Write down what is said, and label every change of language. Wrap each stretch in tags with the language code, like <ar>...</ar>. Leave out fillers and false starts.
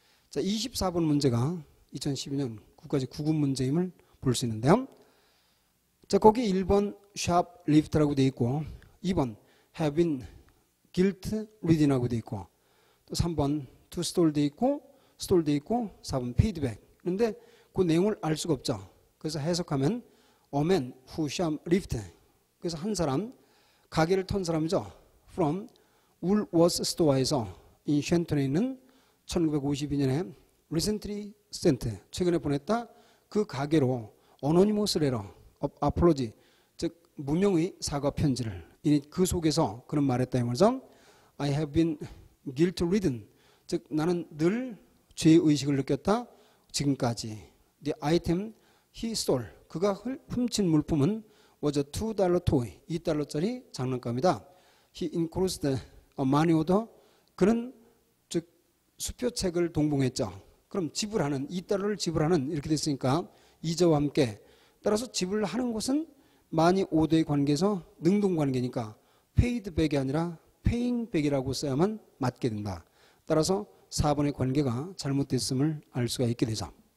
<ko>자, 24번 문제가 2012년 국가직 9급 문제임을 볼 수 있는데요. 자, 거기 1번 shop lift라고 되어 있고 2번 have been guilt ridden이라고 되어 있고 또 3번 to stall 되어 있고 stall 되어 있고 4번 paid back. 그런데 그 내용을 알 수가 없죠. 그래서 해석하면</ko> <en>a man who shop lift.</en> <ko>그래서 한 사람 가게를 턴 사람이죠. from Woolworth store에서 in 쉔턴에 있는 1952년에</ko> <en>recently sent</en> <ko>최근에 보냈다 그 가게로</ko> <en>anonymous letter of apology</en> <ko>즉 무명의 사과 편지를 그 속에서 그런 말했다 이 말이죠.</ko> <en>I have been guilt ridden</en> <ko>즉 나는 늘 죄의식을 느꼈다 지금까지.</ko> <en>The item he stole</en> <ko>그가 훔친 물품은</ko> <en>was a $2 toy</en> <ko>2달러짜리 장난감이다.</ko> <en>He enclosed a money order</en> <ko>그는 즉 수표책을 동봉했죠. 그럼 지불하는 2달러를 지불하는 이렇게 됐으니까 이자와 함께 따라서 지불하는 것은 마니 오더의 관계에서 능동관계니까 paid back이 아니라 paying back이라고 써야만 맞게 된다. 따라서 4번의 관계가 잘못됐음을 알 수가 있게 되죠.</ko>